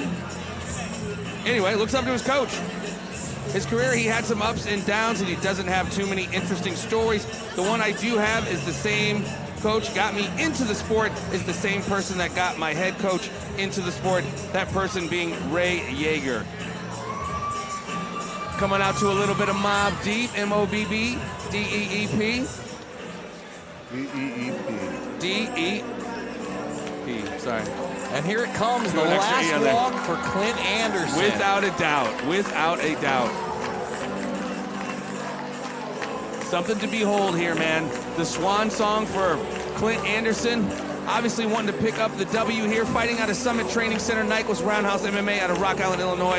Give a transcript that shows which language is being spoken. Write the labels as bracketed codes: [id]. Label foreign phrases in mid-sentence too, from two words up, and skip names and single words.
[en] Anyway, looks up to his coach. His career, he had some ups and downs, and he doesn't have too many interesting stories. The one I do have is the same coach got me into the sport, is the same person that got my head coach into the sport, that person being Ray Yeager. Coming out to a little bit of Mobb Deep, M-O-B-B, D-E-E-P. D-E-E-P, sorry. And here it comes, the last walk for Clint Anderson. Without a doubt, without a doubt. Something to behold here, man. The swan song for Clint Anderson, obviously wanting to pick up the W here, fighting out of Summit Training Center, Nyquist Roundhouse MMA out of Rock Island, Illinois.